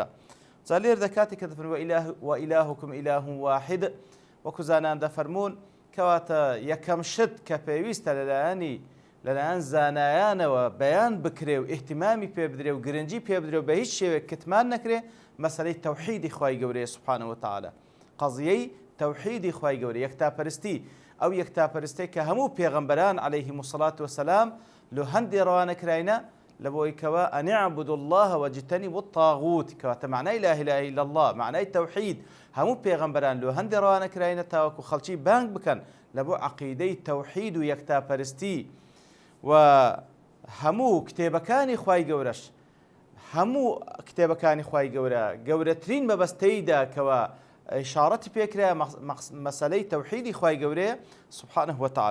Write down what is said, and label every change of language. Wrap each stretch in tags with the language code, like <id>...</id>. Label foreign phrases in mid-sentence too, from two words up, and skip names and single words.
<ckb>جا لێر دەکاتی کە دەفەرمون</ckb> <ar>وئیلاهکم ئیلاهٌ واحد</ar> <ckb>وەکو زانایان دەفەرمون کەواتە یەکەم شت کە پێویستە لەلایەن زانایانەوە بەیان بکرێ و ئیحتیمامی پێ بدرێ و گرنگی پێ بدرێ و بە هیچ شێوێک کتمان نەکرێ مەسەلەی تەوحیدی خوای گەورەیە</ckb> <ar>سوبحانەهو وتەعالە،</ar> <ckb>قەزیەی تەوحیدی خوای گەورە، یەکتاپەرستی، ئەو یەکتاپەرستەی کە هەموو پێغەمبەران</ckb> <ar>عەلەیهیمو السەڵات وەسەلام</ar> <ckb>لە هەندێ ڕەوانەکراینە لە بۆی کەوە</ckb> <ar>ئەن اعبدوا الله واجتنبوا الطاغوت</ar> <ckb>کەواتە معنای</ckb> <ar>لا إله إلا الله</ar> <ckb>معنای تەوحید هەموو پێغەمبەران لە هەندێ ڕەوانەکراینە تاوەکو خەڵکی بانگ بکەن لە بۆ عەقیدەی تەوحید و یەکتاپەرستی و هەموو کتێبەکانی خوای گەورەش هەموو کتێبەکانی خوای گەورە گەورەترین مەبەستەیدا کەوە ئیشارەتی پێکرا مەسەلەی تەوحیدی خوای گەورەیە</ckb> <ar>سوبحانەهو وتەعالە.</ar>